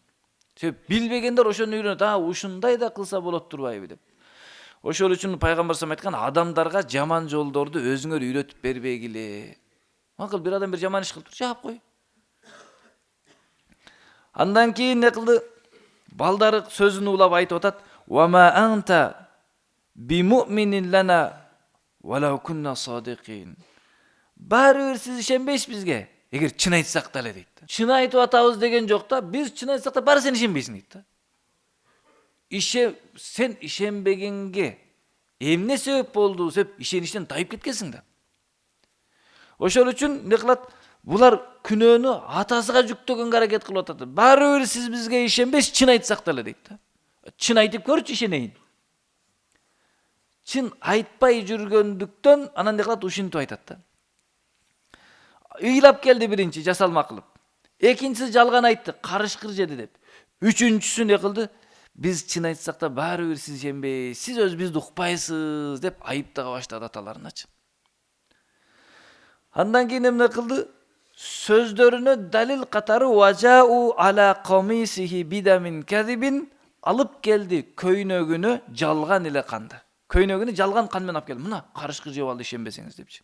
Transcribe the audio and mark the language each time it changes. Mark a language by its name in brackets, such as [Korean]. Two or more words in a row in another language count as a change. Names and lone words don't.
[Kyrgyz] Себеп билбегендер ошону үйрөнөт, ушундай да кылса болот турбайбы деп. Ошол үчүн пайгамбар салам айткан, адамдарга жаман жолдорду өзүңөр үйрөтүп бербегиле. Макул бир адам бир жаман иш кылып жаап кой. Андан кийин не кылды? Балдары сөзүн улап айтып атат: [Arabic] "وما أنت بمؤمن لنا ولو كنا صادقين." [Kyrgyz] Баары бир сиз ишенбейсиз бизге, эгер чын айтсак да эле дейт. Чын айтып атабыз деген жок да, биз чын айтсак да баары сен ишенбейсиң дейт да. Sen ишенбегенге эмне себеп болду деп ишеништен тайып кеткенсиң да. Ошол үчүн не кылат? Булар күнөөнү атасыга жүктөгөнгө аракет кылып атат. Баары бир сиз бизге ишенбейсиз, чын айтсак да эле дейт да. Чын айтып көрчү, ишенейин. Чын айтпай жүргөндүктөн анан не кылат? Ушинтип айтат да. Ыйлап келди биринчи жасалма кылып. Экинчиси жалган айтты, карышкыр жеди деп. Үчүнчүсү не кылды? Biz çın aytsak da bari bir siz ишенбей, siz öz bizdi ukpayсыз деп айыптага баштады аталарыначы. Андан кийин эмне кылды? Сөздөрүнө далил катары [Arabic] وجاءوا على قميصه بدم كذب [Kyrgyz] алып келди көйнөгүнө жалган эле канды. Көйнөгүнү жалган кан менен алып келди. Мына карышкы жеп алды ишенбесеңиз депчи.